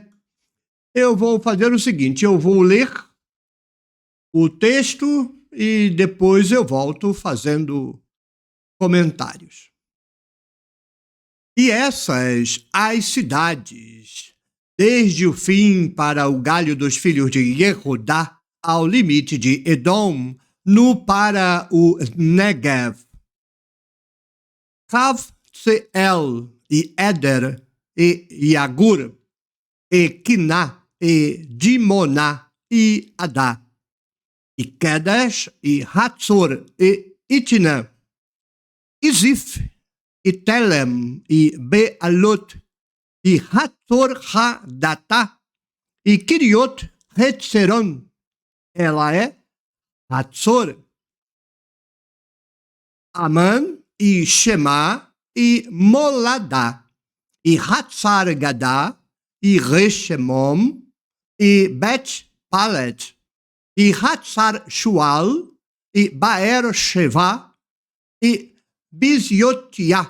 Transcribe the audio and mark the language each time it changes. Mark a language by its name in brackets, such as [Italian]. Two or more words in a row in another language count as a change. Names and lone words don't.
[Portuguese] Eu vou fazer o seguinte, eu vou ler o texto e depois eu volto fazendo comentários. E essas, as cidades, desde o fim para o galho dos filhos de Yehudá, ao limite de Edom, no para o Negev. Kavseel e Eder e Yagur e Kiná e Dimoná e Adá e Kedesh e Hatzor e Itna e Zif e Telem e Bealot e Hatzor Hadatá e Kiriot Hetzeron. Ela é Hatzor. Aman e Shema e Moladá e Hatzar Gadá e Reshemom e Bet Palet e Hatzar Shual e Baer Sheva e Biziotia,